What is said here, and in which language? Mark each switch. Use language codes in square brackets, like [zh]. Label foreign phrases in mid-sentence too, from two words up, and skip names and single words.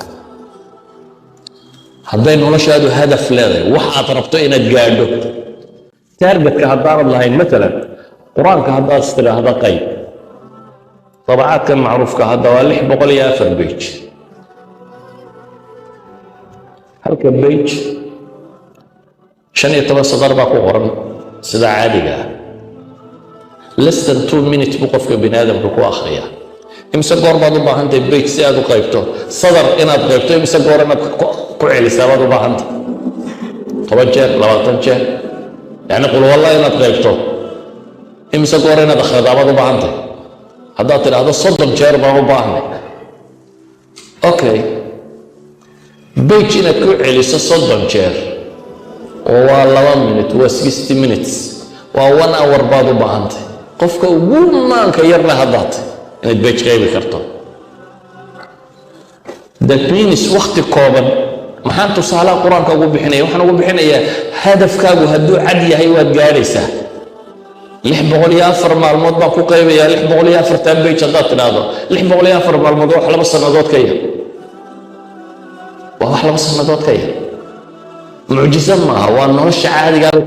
[so] hadday noloshaadu hadaf leedahay waxaad rabto inaad gaadho targetka haddaanad lahayn maalan qur-aanka haddaad istiraahda qayb dabacaadkan macruufka hadda waa 604 bage halka bage 15 sadar baa ku qoran sida caadiga ah [en] less than 2 minutes [so] buu qofka bini aadamka ku akhriyaa imse goor baad u baahantahay bage si aad u qaybto sadar inaad qaybto imse goor inaad ku celisaa baad u baahantahay 10 jeer 20 jeer yani qul wallahi inaad qaybto imse goor inaad akhridaa baad u baahantahay haddaad tidhaahdo 30 jeer baan u baahnay okay bage inaad ku celiso 30 jeer oo waa 2 minute waa 60 minutes waa 1 hour baad u baahantay qofka ugu maanka yarna haddaad inaad bage qaybi karto [en] that means [so] waqti kooban maxaan tusaalaha qur-aanka ugu bixinaya waxaan ugu bixinayaa hadafkaagu hadduu cad yahay waad gaadhaysaa 604 maalmood baan ku qaybayaa 604 bage haddaad tidhaahdo 604 maalmood waa wax 2 sannadood ka yar waa wax 2 sannadood ka yar mucjiso maaha waa nolosha caadigaabay